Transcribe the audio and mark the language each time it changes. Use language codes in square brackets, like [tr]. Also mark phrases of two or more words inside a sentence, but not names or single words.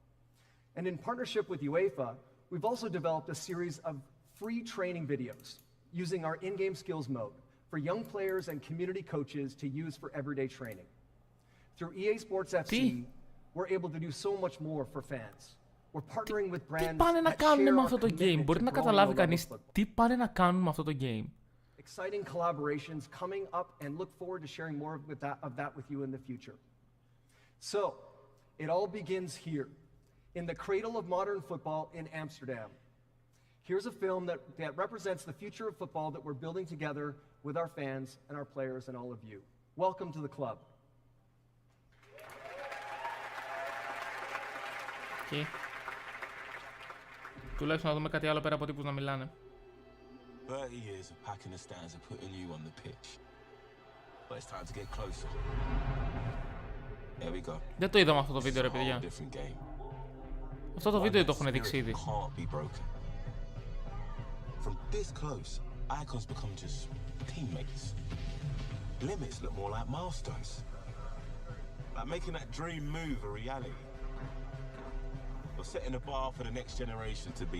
[en] And in partnership with UEFA, we've also developed a series of free training videos using our in-game skills mode for young players and community coaches to use for everyday training. Through EA Sports FC, we're able to do so much more for fans. We're partnering with [el] Τι [en] brands [el] πάνε να [en] that [el] κάνουν [en] share [el] με [en] our [el] αυτό το game? [en] commitment [el] Μπορεί [en] to [el] να [en] growing [el] καταλάβει [en] our [el] κανείς [en] love of football. [el] τι πάνε να κάνουν με αυτό το game? [en] Exciting collaborations coming up, and look forward to sharing more of that with you in the future. So, it all begins here, in the cradle of modern football in Amsterdam. Here's a film that represents the future of football that we're building together with our fans and our players and all of you. Welcome to the club. Okay. [el] Τουλάχιστον να δούμε κάτι άλλο πέρα από τύπους να μιλάνε. [en] 30 years of packing the stands and putting you on the pitch. But it's time to get closer. There we go. [el] Δεν το είδαμε αυτό το βίντεο, ρε παιδιά. [en] Different game. [el] Αυτό το βίντεο το έχουν δείξει ήδη. [en] Can't be broken. From this close, icons become just teammates. Limits look more like milestones. Like making that dream move a reality. Or setting the bar for the next generation to beat.